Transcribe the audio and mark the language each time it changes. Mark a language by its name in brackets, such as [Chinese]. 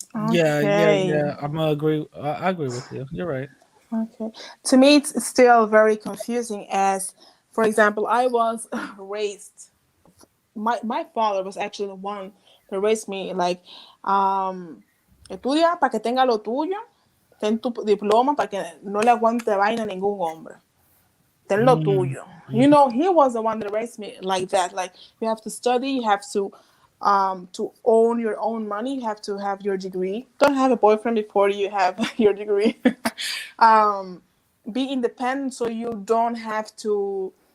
[English] yeah, yeah, Okay. yeah. I'm gonna agree. I agree with you. You're right. Okay. To me, it's still very confusing. As, for example, I was raised. My father was actually the one that raised me. Like, [Spanish] estudia para que tenga lo tuyo. Ten tu diploma para que no le aguante vaina a ningún hombre. Ten lo Mm, tuyo. mm, [English] He was the one that raised me like that. Like, you have to study, you have to own your own money, you have to have your degree. Don't have a boyfriend before you have your degree. um, be independent, so you don't have to